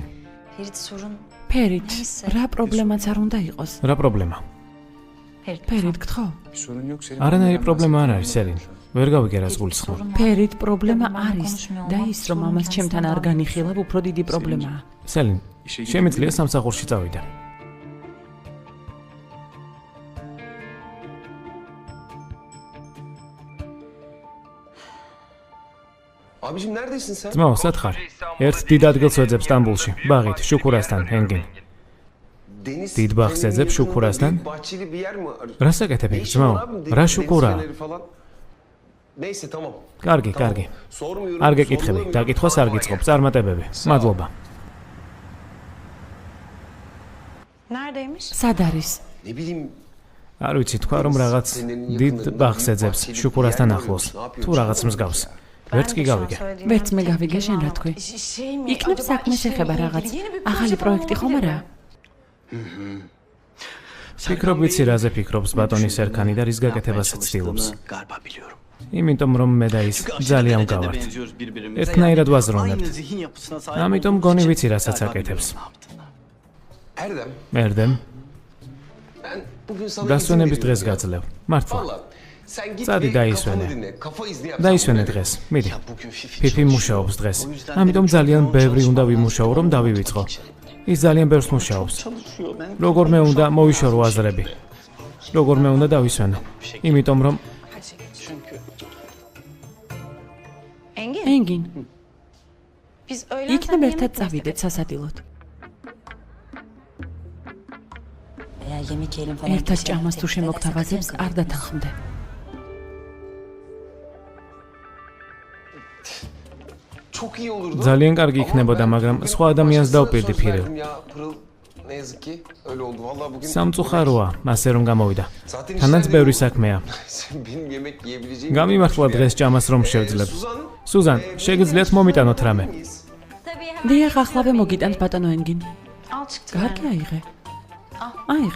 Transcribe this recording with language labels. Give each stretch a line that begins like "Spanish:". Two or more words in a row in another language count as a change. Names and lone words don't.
Georgian: ფერით, რა პრობლემაც არ უნდა იყოს. რა პრობლემა? ფერით გთხოვ. არანაირი პრობლემა არ არის სელინი. ვერ გავიგერას გულისხმობ. ფერით პრობლემა არის და ის რომ ამას ჩემთან არ განიხილავ უფრო დიდი პრობლემაა. სელინი, შემიძლია სამსახურში წავიდე.
Turkish: Abicim neredesin sen?
Georgian: ძმაო, სად ხარ? ერთ დიდ ადგილს ვეძებ სტამბულში, ბაღით, შუქურასთან, ენგინ. Deniz. დიდ ბაღს ეძებ შუქურასთან?
Turkish: Bahçeli bir yer mi?
Georgian: რა საკეთებ იქ, ძმაო? რა შუქურა?
Turkish: Neyse tamam.
Georgian: კარგი, კარგი.
Turkish: Sormuyorum.
Georgian: არ გეკითხები, დაკითხვას არ გიწყობ, წარმატებები. მადლობა. სად არის?
Turkish: Ne bileyim.
Georgian: არ ვიცი, თქვა რომ რაღაც დიდ ბაღს ეძებს შუქურასთან ახლოს. თუ რაღაც მსგავს. ვერც კი გავიგე. ვერც მე გავიგე, შენ რა თქვი? იქნებ საქმეს ეხება რაღაც ახალი პროექტი ხომ არა? ფიქრობ ვიცი რაზე ფიქრობს ბატონი სერქანი და რის გაკეთებას ცდილობს. იმიტომ რომ მე და ის ძალიან გავართ. ერთნაირად ვაზროვნებთ. ამიტომ გონი ვიცი რასაც აკეთებს. Erdem. მერდემ,
Turkish: Ben bugün sana
Georgian: დასვენების დღეს გაძლევ. მართლა.
Turkish: Sen git
Georgian: Წადი ve დაისვენე.
Turkish: kafanı dinle. Kafa izni yap.
Georgian: დაისვენე დღეს. მიდი. ფიფი მუშაობს დღეს. ამიტომ ძალიან ბევრი უნდა ვიმუშაო რომ დავივიწყო. ის ძალიან ბევრს მუშაობს. როგორმე უნდა მოვიშორო აზრები. როგორმე უნდა დავისვენო. იმიტომ რომ ენგინ. იქნებ ერთად წავიდეთ სასადილოდ. ერთად ჭამას თუ შემოგთავაზებს, არ დათანხმდე.
Turkish: Çok iyi olurdu.
Georgian: ძალიან კარგი იქნებოდა, მაგრამ სხვა ადამიანს დავპირდიფირე.
Turkish: Ne yazık ki öyle oldu. Vallahi bugün
Georgian: სამწუხაროა, ასე რომ გამოვიდა. თანაც ბევრი საქმეა.
Turkish: benim yemek yiyebileceğim.
Georgian: გამიმართლა დღეს ჭამას რომ შევძლებ. სუზან, შეგიძლიათ მომიტანოთ რამე. დიახ, ახლავე მოგიტანთ ბატონო ენგინ. კარგი აიღე. აიღე.